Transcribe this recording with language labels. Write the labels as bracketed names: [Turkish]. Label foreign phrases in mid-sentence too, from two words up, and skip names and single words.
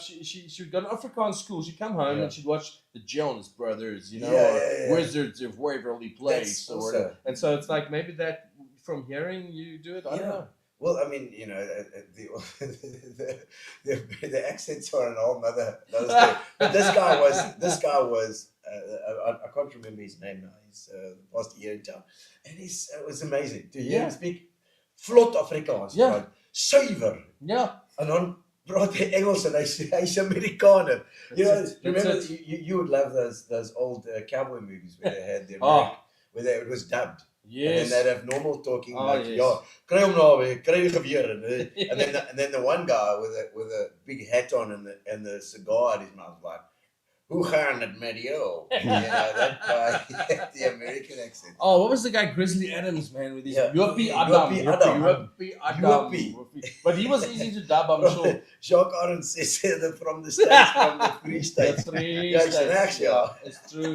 [English] She would go to Afrikaans school. She'd come home and she'd watch the Jonas Brothers, you know, or Wizards of Waverly Place, and so it's like maybe that from hearing you do it. I don't know. Well, I mean, you know, the accents are an whole nother story. But this guy was. I can't remember his name now. He's the past year in town, and it was amazing to hear him speak vlot Afrikaans. Yeah. Right? Suiwer. Yeah. [Afrikaans] En dan praat hy Engels en hy's Amerikaner. [English] You know, remember you would love those old cowboy movies where they had their where it was dubbed. Yes. And then they'd have normal talking like, yes. [Afrikaans] kry hom naby, kry die geweer [English] and then the one guy with a big hat on and the cigar in his mouth like, [Afrikaans] hoe gaan het met jou? [English] You know, that guy had the American accent. Oh, what was the guy Grizzly Adams, man, with his Yoppie Adam. But he was easy to dub, I'm sure. Jacques Arends says from the States, from the Free States. Yeah, it's true.